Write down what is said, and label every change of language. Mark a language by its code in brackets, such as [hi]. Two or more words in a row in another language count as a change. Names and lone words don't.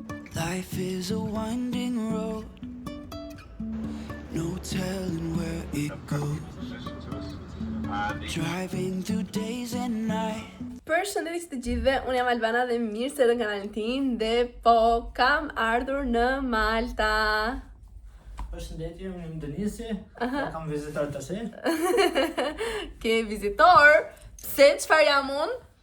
[en] Life is a winding road, no telling where it goes. Driving through days and nights. [sq] Përshëndetje të gjithëve, unë jam Albana dhe mirë se në kanalin tim dhe po kam ardhur në Malta. Përshëndetje, unë jam Denisi, kam vizitor të se. Ke vizitor? Pse, çfarë jam unë?